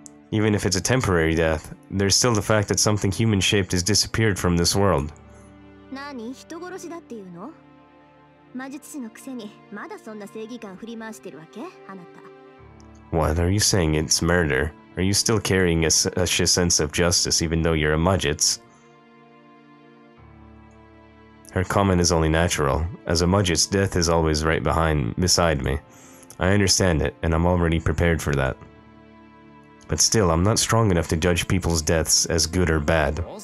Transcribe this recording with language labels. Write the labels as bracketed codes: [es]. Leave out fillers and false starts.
[en] Even if it's a temporary death, there's still the fact that something human-shaped has disappeared from this world. [ja] 何？人殺しだっていうの？魔術師のくせにまだそんな正義感振り回してるわけ？あなた。 [en] What, are you saying it's murder? Are you still carrying a sense of justice even though you're a Mudgets? Her comment is only natural. As a Mudgets, death is always right beside me. I understand it, and I'm already prepared for that. But still, I'm not strong enough to judge people's deaths as good or bad.